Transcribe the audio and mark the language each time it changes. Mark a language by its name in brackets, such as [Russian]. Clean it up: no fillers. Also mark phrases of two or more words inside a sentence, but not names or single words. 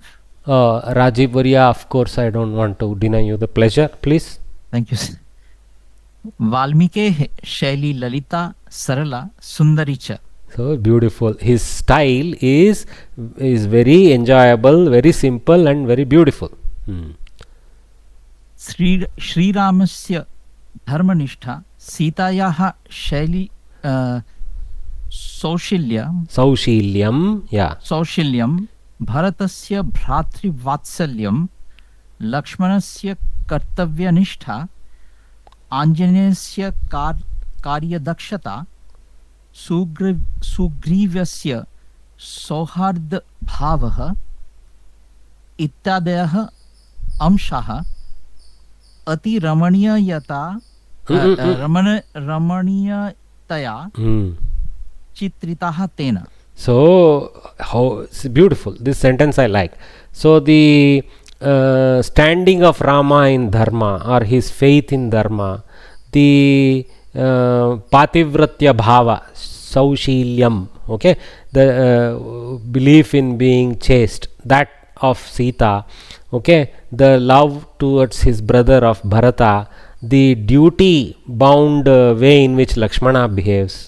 [English] Rajiv Varya, of course, I don't want to deny you the pleasure, please. Thank you, sir. [Sanskrit] वाल्मीकि शैली ललिता सरला सुन्दरी च. [English] So beautiful. His style is very enjoyable, very simple and very beautiful. [Sanskrit] श्री रामस्य धर्मनिष्ठा सीतायाः शैली सौशील्यम्, yeah. सौशील्यं भरतस्य भ्रातृ वात्सल्यं लक्ष्मणस्य कर्तव्यनिष्ठा आञ्जनेयस्य कार्य दक्षता सुग्रीवस्य सौहार्द भावः इत्यादयः अंशाः अति रमणीयता रमणीयतया चित्रिताः तेन. [English] So, how it's beautiful. This sentence I like. So, the standing of Rama in Dharma or his faith in Dharma, the [Sanskrit] पातिव्रत्य भाव, [English] Saushilyam, okay, the belief in being chaste, that of Sita, okay, the love towards his brother of Bharata, the duty bound way in which Lakshmana behaves.